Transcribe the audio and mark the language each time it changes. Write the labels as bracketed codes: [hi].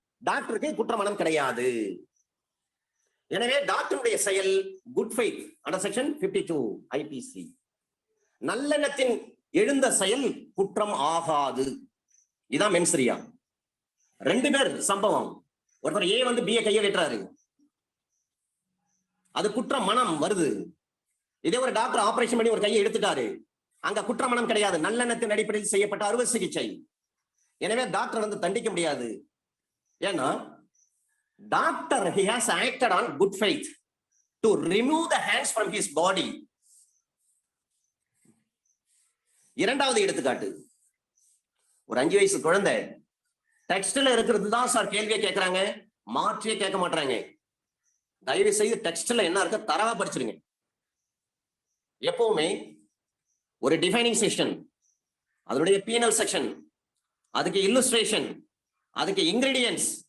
[ta] டாக்டருக்கு குற்றமனம் கிடையாது. எனவே டாக்டருடைய செயல் [en] good faith under section 52 IPC, [ta] நல்லெண்ணத்தின் எழுந்த செயல் குற்றம் ஆகாது. இதான் மென்சரியா. 2 பேர் சம்பவம், ஒருத்தர் ஏ வந்து பிஏ கையை வெட்டுறாரு, அது குற்ற மனம் வருது. இதே ஒரு டாக்டர் ஆபரேஷன் பண்ணி ஒரு கையை எடுத்துட்டாரு, அங்க குற்ற மனம் கிடையாது, நல்லெண்ணத்தின் அடிப்படையில் செய்யப்பட்ட அறுவை சிகிச்சை. எனவே டாக்டர் வந்து தண்டிக்க முடியாது. ஏன்னா doctor [en] he has acted on good faith to remove the hands from his body. [ta] இரண்டாவது எடுத்துக்காட்டு, ஒரு 5 வயசு குழந்தை டெக்ஸ்ட்ல இருக்கிறது தான் சார் கேள்வியை கேட்கறாங்க, மாற்றியே கேட்க மாட்டாங்க. தயவு செய்து டெக்ஸ்ட்ல என்ன இருக்கு தரவா படிச்சிருங்க. எப்பவுமே ஒரு டிஃபைனிங் செக்ஷன், அதனுடைய பீனல் செக்ஷன், அதுக்கு இல்லுஸ்ட்ரேஷன், அதுக்கு இன்கிரீடியன்ஸ்.